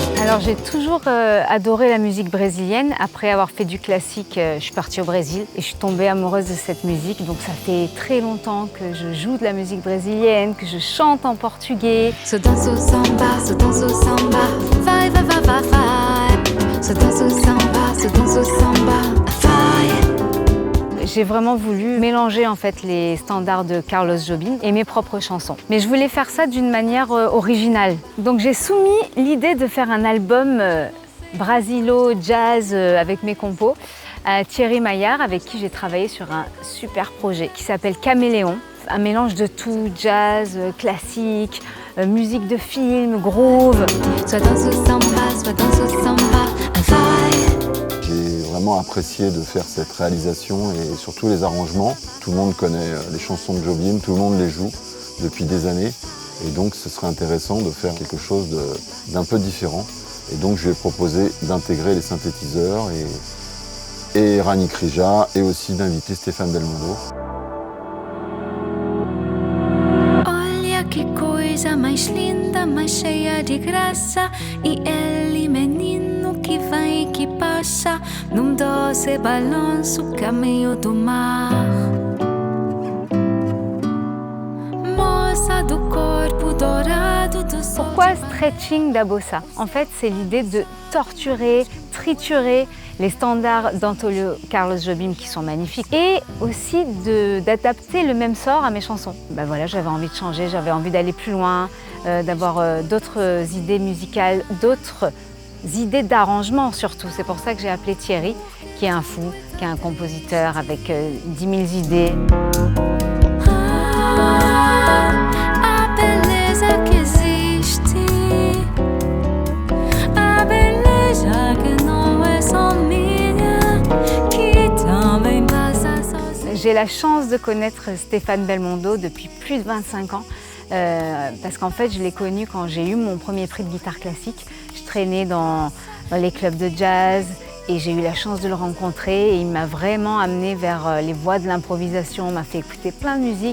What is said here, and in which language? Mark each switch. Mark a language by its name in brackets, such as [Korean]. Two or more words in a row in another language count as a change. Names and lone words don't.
[French] Alors j'ai toujours adoré la musique brésilienne. Après avoir fait du classique, je suis partie au Brésil et je suis tombée amoureuse de cette musique. Donc ça fait très longtemps que je joue de la musique brésilienne, que je chante en portugais. [Portuguese] Se dança o samba, vai, vai, vai, vai, vai. Se dança o samba, vai. [French] J'ai vraiment voulu mélanger en fait les standards de Carlos Jobim et mes propres chansons. Mais je voulais faire ça d'une manière originale. Donc j'ai soumis l'idée de faire un album brasilo jazz avec mes compos à Thierry Maillard, avec qui j'ai travaillé sur un super projet qui s'appelle Caméléon. Un mélange de tout, jazz, classique, musique de film, groove. [Portuguese] Soit dança o samba, vai. [French] J'ai vraiment apprécié de faire cette réalisation et surtout les arrangements. Tout le monde connaît les chansons de Jobim, tout le monde les joue depuis des années. Et donc ce serait intéressant de faire quelque chose d'un peu différent. Et donc je lui ai proposé d'intégrer les synthétiseurs et Rani Krija et aussi d'inviter Stéphane Belmondo. [Portuguese] Olha que coisa mais linda, mais cheia de graça. E ele, menino que vai e que passa, num doce balanço, caminho do mar. Moça do corpo dourado do sol. [French] Pourquoi stretching da bossa? En fait, c'est l'idée de torturer, triturer les standards d'Antolio Carlos Jobim qui sont magnifiques et aussi d'adapter le même sort à mes chansons. Ben voilà, j'avais envie de changer, j'avais envie d'aller plus loin, d'avoir d'autres idées musicales, d'autres idées d'arrangement surtout. C'est pour ça que j'ai appelé Thierry, qui est un fou, qui est un compositeur avec 10 000 idées. [Portuguese] A beleza que existe, a beleza que não é só minha, que também passa sozinha. [French] J'ai la chance de connaître Stéphane Belmondo depuis plus de 25 ans. Parce qu'en fait, je l'ai connu quand j'ai eu mon premier prix de guitare classique. Je traînais dans les clubs de jazz et j'ai eu la chance de le rencontrer. Et il m'a vraiment amené vers les voies de l'improvisation, m'a fait écouter plein de musique.